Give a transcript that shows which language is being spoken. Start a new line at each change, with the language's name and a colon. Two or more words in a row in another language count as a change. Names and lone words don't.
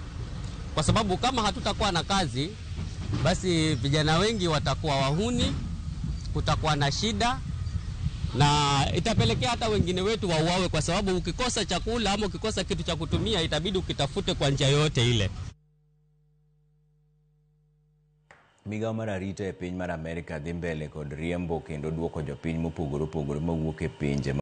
Swahili: Kwa sababu kama hatutakuwa na kazi, basi vijana wengi watakuwa wahuni, kutakuwa na shida, na itapelekea hata wengine wetu wauawe, kwa sababu ukikosa chakula ama ukikosa kitu cha kutumia itabidi ukitafute kwa njia yote ile.
Luo (Kenya and Tanzania): Migao mar arita e piny mar Amerika dhi mbele kod riembo kendo duoko jopiny mopogore opogore mawuok e pinje